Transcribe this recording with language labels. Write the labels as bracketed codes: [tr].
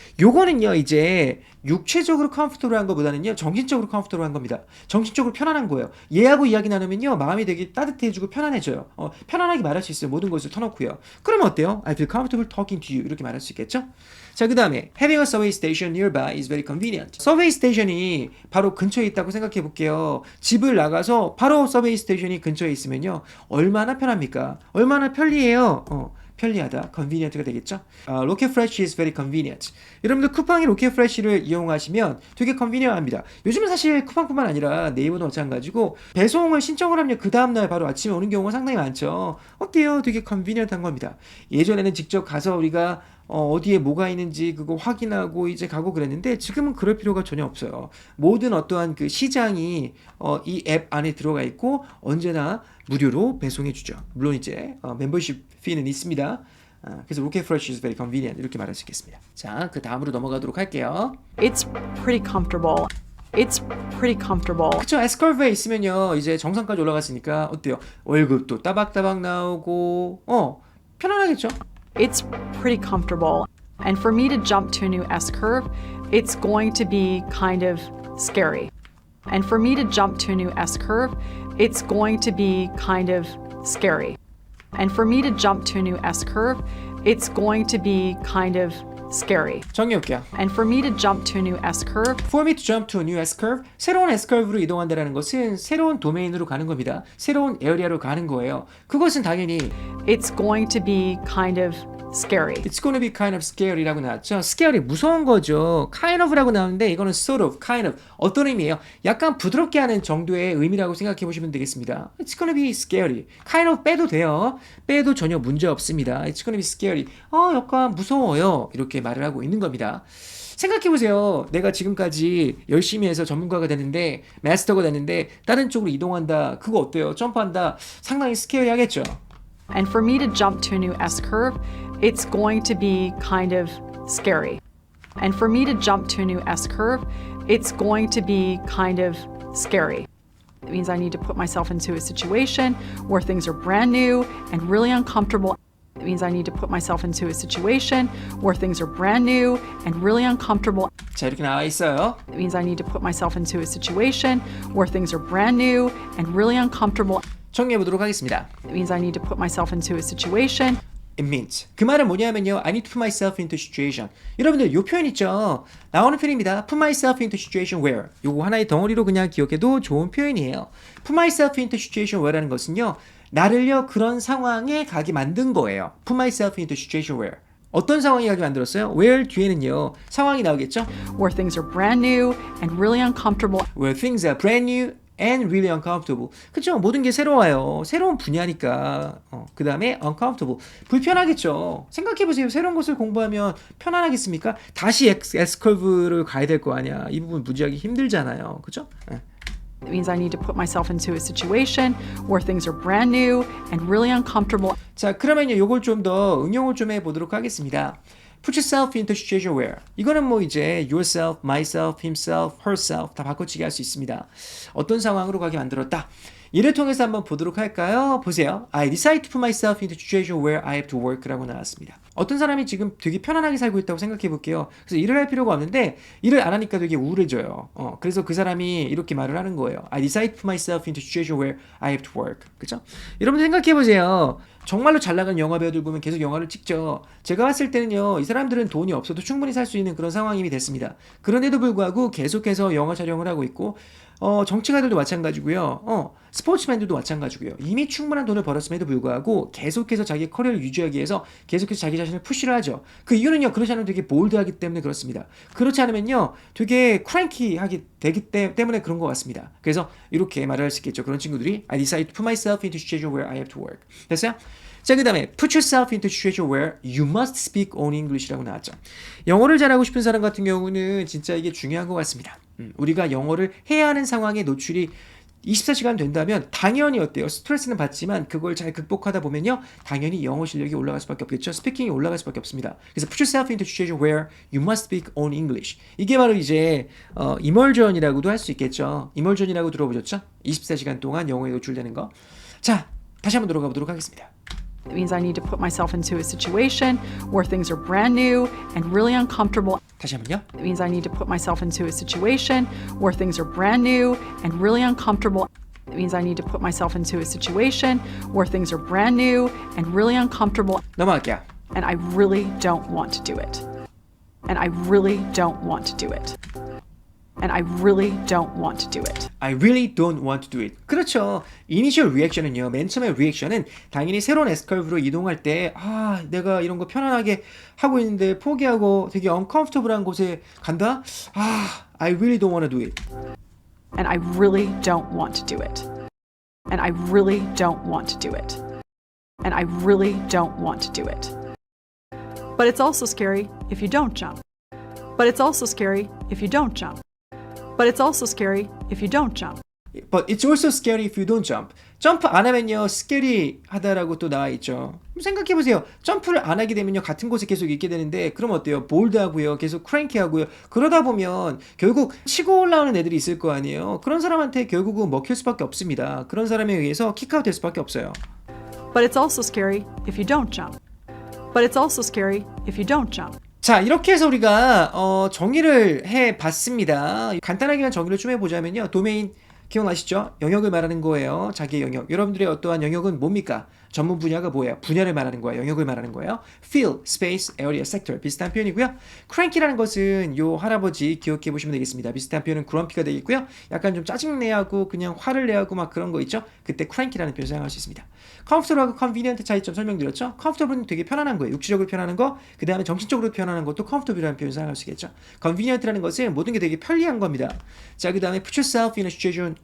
[ko] 요거는요 이제 육체적으로 comfortable한 것보다는요 정신적으로 comfortable한 겁니다. 정신적으로 편안한 거예요. 얘하고 이야기 나누면요 마음이 되게 따뜻해지고 편안해져요. 편안하게 말할 수 있어요. 모든 것을 터놓고요. 그러면 어때요? [en] I feel comfortable talking to you [ko] 이렇게 말할 수 있겠죠? 자 그 다음에 [en] having a subway station nearby is very convenient. [ko] 서베이 스테이션이 바로 근처에 있다고 생각해 볼게요. 집을 나가서 바로 서베이 스테이션이 근처에 있으면요 얼마나 편합니까? 얼마나 편리해요. 편리하다, convenient가 되겠죠? [en] 로켓 프레쉬 is very convenient. [ko] 여러분들 쿠팡이 로켓 프레쉬를 이용하시면 되게 convenient합니다. 요즘은 사실 쿠팡뿐만 아니라 네이버도 마찬가지고 배송을 신청을 하면 그 다음날 바로 아침에 오는 경우가 상당히 많죠. 어때요? 되게 convenient한 겁니다. 예전에는 직접 가서 우리가 어디에 뭐가 있는지 그거 확인하고 이제 가고 그랬는데 지금은 그럴 필요가 전혀 없어요. 모든 어떠한 그 시장이 이 앱 안에 들어가 있고 언제나 무료로 배송해 주죠. 물론 이제 멤버십 피는 있습니다. 그래서 로켓 프레쉬 [en] is very convenient [ko] 이렇게 말할 수 있겠습니다. 자, 그 다음으로 넘어가도록 할게요. [en] It's pretty comfortable. It's pretty comfortable. [ko] 그쵸, S커브에 있으면요 이제 정상까지 올라갔으니까 어때요? 월급도 따박따박 나오고 편안하겠죠? [en] It's pretty comfortable. And for me to jump to a new S curve, it's going to be kind of scary. And for me to jump to a new S curve, it's going to be kind of scary. And for me to jump to a new S curve, it's going to be kind of scary. [ko] 정리해볼게요. [en] And for me to jump to a new S curve, For me to jump to a new S-curve, [ko] 새로운 S-curve로 이동한다는 것은 새로운 도메인으로 가는 겁니다. 새로운 에어리아로 가는 거예요. 그것은 당연히 [en] it's going to be kind of scary. It's gonna be kind of scary [ko] 라고 나왔죠. scary 무서운 거죠. kind of라고 나오는데 이거는 sort of, kind of 어떤 의미예요? 약간 부드럽게 하는 정도의 의미라고 생각해 보시면 되겠습니다. [en] It's gonna be scary. [ko] kind of 빼도 돼요. 빼도 전혀 문제 없습니다. It's gonna be scary. 약간 무서워요. 이렇게 말을 하고 있는 겁니다. 생각해보세요. 내가 지금까지 열심히 해서 전문가가 됐는데 마스터가 됐는데 다른 쪽으로 이동한다. 그거 어때요? 점프한다. 상당히 스케어리하겠죠. [en] And for me to jump to a new S curve, it's going to be kind of scary. And for me to jump to a new S curve, it's going to be kind of scary. It means I need to put myself into a situation where things are brand new and really uncomfortable. It means I need to put myself into a situation where things are brand new and really uncomfortable. [ko] 자, 이렇게 나와 있어요. [en] It means I need to put myself into a situation where things are brand new and really uncomfortable. [ko] 정리해 보도록 하겠습니다. [en] It means I need to put myself into a situation. It means. [ko] 그 말은 뭐냐면요. [en] I need to put myself into a situation. [ko] 여러분들 요 표현 있죠? 나오는 표현입니다. [en] Put myself into a situation where. [ko] 요거 하나의 덩어리로 그냥 기억해도 좋은 표현이에요. [en] Put myself into a situation where [ko] 라는 것은요. 나를요 그런 상황에 가게 만든 거예요. [en] Put myself into a situation where. [ko] 어떤 상황에 가게 만들었어요? Where 뒤에는요. 상황이 나오겠죠? [en] Where things are brand new and really uncomfortable. Where things are brand new and really uncomfortable. [ko] 그쵸? 모든 게 새로워요. 새로운 분야니까. 그 다음에 uncomfortable. 불편하겠죠. 생각해보세요. 새로운 것을 공부하면 편안하겠습니까? 다시 S커브를 가야 될 거 아니야. 이 부분 무지하게 힘들잖아요. 그죠? [en] It means I need to put myself into a situation where things are brand new and really uncomfortable. [ko] 자, 그러면요. 요걸 좀 더 응용을 좀 해보도록 하겠습니다. [en] Put yourself into a situation where. [ko] 이거는 뭐 이제 yourself, myself, himself, herself 다 바꿔치기 할 수 있습니다. 어떤 상황으로 가게 만들었다. 이를 통해서 한번 보도록 할까요? 보세요. [en] I decide to put myself into a situation where I have to work [ko] 라고 나왔습니다. 어떤 사람이 지금 되게 편안하게 살고 있다고 생각해 볼게요. 그래서 일을 할 필요가 없는데 일을 안 하니까 되게 우울해져요. 그래서 그 사람이 이렇게 말을 하는 거예요. [en] I decide to put myself into a situation where I have to work. [ko] 그죠? 여러분 생각해 보세요. 정말로 잘 나가는 영화 배우들 보면 계속 영화를 찍죠. 제가 봤을 때는요. 이 사람들은 돈이 없어도 충분히 살 수 있는 그런 상황이 됐습니다. 그런데도 불구하고 계속해서 영화 촬영을 하고 있고 정치가들도 마찬가지고요. 스포츠맨들도 마찬가지고요. 이미 충분한 돈을 벌었음에도 불구하고 계속해서 자기 커리어를 유지하기 위해서 계속해서 자기 자신을 푸시를 하죠. 그 이유는요. 그렇지 않으면 되게 볼드하기 때문에 그렇습니다. 그렇지 않으면요. 되게 크랭키하기 되기 때문에 그런 것 같습니다. 그래서 이렇게 말을 할 수 있겠죠. [en] 그런 친구들이 I decide to put myself into a situation where I have to work. [ko] 됐어요? 자, 그 다음에 [en] put yourself into a situation where you must speak only English [ko] 라고 나왔죠. 영어를 잘하고 싶은 사람 같은 경우는 진짜 이게 중요한 것 같습니다. 우리가 영어를 해야 하는 상황에 노출이 24시간 된다면 당연히 어때요? 스트레스는 받지만 그걸 잘 극복하다 보면요. 당연히 영어 실력이 올라갈 수밖에 없겠죠. 스피킹이 올라갈 수밖에 없습니다. [en] 그래서 put yourself into a situation where you must speak only English. [ko] 이게 바로 이제 immersion이라고도 할 수 있겠죠. immersion이라고 들어보셨죠? 24시간 동안 영어에 노출되는 거. 자, 다시 한번 들어가 보도록 하겠습니다. [en] It means I need to put myself into a situation where things are brand new and really uncomfortable. [ko] 다시 한번요. [en] It means I need to put myself into a situation where things are brand new and really uncomfortable. It means I need to put myself into a situation where things are brand new and really uncomfortable. [ko] 넘어갈게요. [en] And I really don't want to do it. And I really don't want to do it. And I really don't want to do it. I really don't want to do it. [ko] 그렇죠. 이니셜 리액션은요. 맨 처음에 리액션은 당연히 새로운 S커브로 이동할 때 내가 이런 거 편안하게 하고 있는데 포기하고 되게 uncomfortable한 곳에 간다? [en] I really don't want to do it. And I really don't want to do it. And I really don't want to do it. And I really don't want to do it. But it's also scary if you don't jump. But it's also scary if you don't jump. But it's also scary if you don't jump. But it's also scary if you don't jump. [ko] 점프 안 하면요, scary 하다라고 또 나와 있죠. 생각해보세요. 점프를 안 하게 되면요, 같은 곳에 계속 있게 되는데, 그럼 어때요? 볼드하고요, 계속 cranky하고요. 그러다 보면 결국 치고 올라오는 애들이 있을 거 아니에요. 그런 사람한테 결국은 먹힐 수밖에 없습니다. 그런 사람에 의해서 킥아웃 될 수밖에 없어요. [en] But it's also scary if you don't jump. But it's also scary if you don't jump. [ko] 자, 이렇게 해서 우리가 정의를 해봤습니다. 간단하게만 정의를 좀 해보자면요. 도메인 기억나시죠? 영역을 말하는 거예요. 자기의 영역. 여러분들의 어떠한 영역은 뭡니까? 전문 분야가 뭐예요? 분야를 말하는 거예요. 영역을 말하는 거예요. field, space, area, sector 비슷한 표현이고요. cranky라는 것은 요 할아버지 기억해 보시면 되겠습니다. 비슷한 표현은 grumpy가 되겠고요. 약간 좀 짜증내하고 그냥 화를 내하고 막 그런 거 있죠? 그때 cranky라는 표현 사용할 수 있습니다. comfortable하고 convenient 차이점 설명드렸죠? comfortable은 되게 편안한 거예요. 육체적으로 편안한 거. 그 다음에 정신적으로 편안한 것도 comfortable이라는 표현 사용할 수 있겠죠? convenient라는 것은 모든 게 되게 편리한 겁니다. 자, 그 다음에 [en] put yourself in a situation